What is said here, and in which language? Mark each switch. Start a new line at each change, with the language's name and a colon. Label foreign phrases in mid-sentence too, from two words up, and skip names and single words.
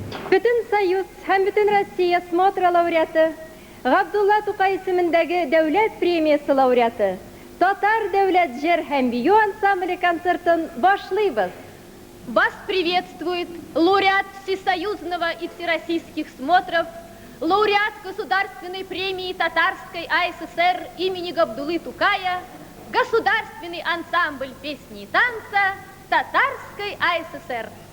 Tatar: Бүтін Союз һәм бүтін Россия смотра лауреаты, Ғабдулла Тукай исемендәге дәүләт премиясы лауреаты, Татар дәүләт җыр һәм бию ансамбле концертын башлыйбыз.
Russian: Вас приветствует лауреат всесоюзного и всероссийских смотров, лауреат Государственной премии Татарской АССР имени Габдуллы Тукая, Государственный ансамбль песни и танца Татарской АССР.